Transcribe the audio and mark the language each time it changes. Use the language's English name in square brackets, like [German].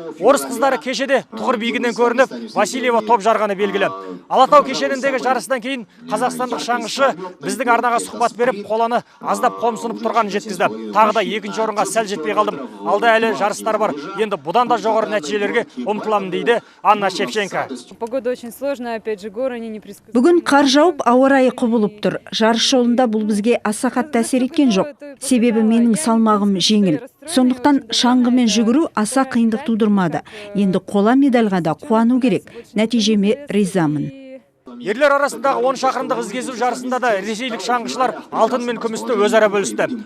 [Kazakh] Орыс қыздары кешеде тұғыр биігінен көрініп, Васильева топ жарғаны белгілі. Алатау кешеніндегі жарыстан кейін қазақстандық шаңғышы біздің арнаға сұхбат беріп, қоланы аздап қомсынып тұрғанын жеткізді. Тағы да 2-ші орынға сәл жетпей қалдым. Алда әлі жарыстар бар. Енді бұдан да жоғары нәтижелерге ұмтыламын дейді Анна Шевченко. [Russian] Погода очень сложная, опять же, горы не предсказуемы. [Kazakh] Бүгін қар жауып, ауа райы құбылып тұр. Жарыс жолында бұл бізге аса қатты әсер еткен жоқ. Себебі менің салмағым жеңіл. Сондықтан шаңғымен жүгіру аса қиындық тудырмады. Енді қола медальға да қуану керек. Нәтижеме ризамын. Ерлер арасындағы 10 шақырымдық ізгесу жарысында да ресейлік шаңғышылар алтын мен күмісті өзара бөлісті.